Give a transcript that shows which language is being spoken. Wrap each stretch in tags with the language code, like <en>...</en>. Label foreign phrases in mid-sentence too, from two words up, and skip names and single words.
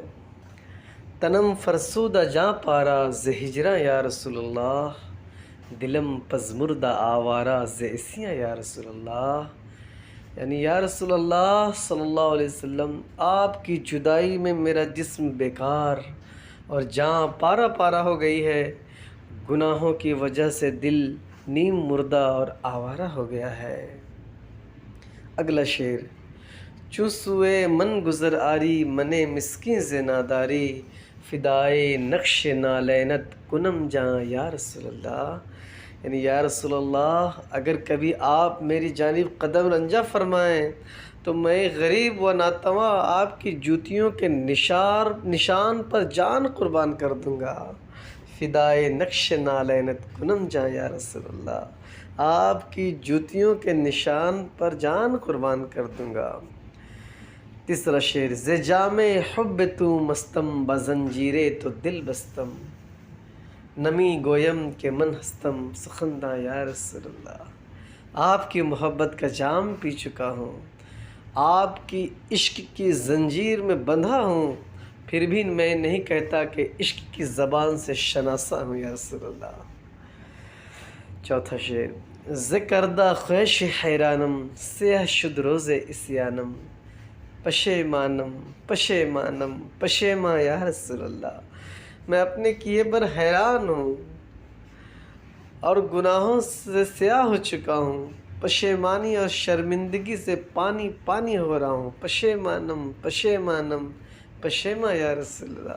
<fa>تنم فرسودہ جاں پارا زہجراں یا رسول اللہ، دلم پزمردہ آوارہ زیسیاں یا رسول اللہ،</fa> <ur>یعنی یا رسول اللہ صلی اللہ علیہ وسلم، آپ کی جدائی میں میرا جسم بیکار اور جاں پارا پارا ہو گئی ہے، گناہوں کی وجہ سے دل نیم مردہ اور آوارہ ہو گیا ہے۔ اگلا شعر،</ur> <fa>چوں سوئے من گزر آری منے مسکین زناداری، فدائے نقش نالینت کنم جاں یا رسول اللہ،</fa> <ur>یعنی یا رسول اللہ اگر کبھی آپ میری جانب قدم رنجہ فرمائیں تو میں غریب و ناتواں آپ کی جوتیوں کے نشان پر جان قربان کر دوں گا۔</ur> <fa>فدائے نقش نالینت کنم جاں یا رسول اللہ،</fa> <ur>آپ کی جوتیوں کے نشان پر جان قربان کر دوں گا۔ تیسرا شعر،</ur> <fa>ز جام حب تو مستم بزنجیرے تو دل بستم، نمی گویم کہ من ہستم سخندہ یا رسول اللہ۔</fa> <ur>آپ کی محبت کا جام پی چکا ہوں، آپ کی عشق کی زنجیر میں بندھا ہوں، پھر بھی میں نہیں کہتا کہ عشق کی زبان سے شناسا ہوں یا رسول اللہ۔ چوتھا شعر،</ur> <fa>ز کردہ خواہش حیرانم سیہ شد روز عصیانم، پشیمانم پشیمانم پشیماں یا رسول اللہ۔</fa> <ur>میں اپنے کیے پر حیران ہوں اور گناہوں سے سیاہ ہو چکا ہوں، پشیمانی اور شرمندگی سے پانی پانی ہو رہا ہوں،</ur> <fa>پشیمانم پشیمانم پشیماں</fa> <ur>یا رسول اللہ۔</ur>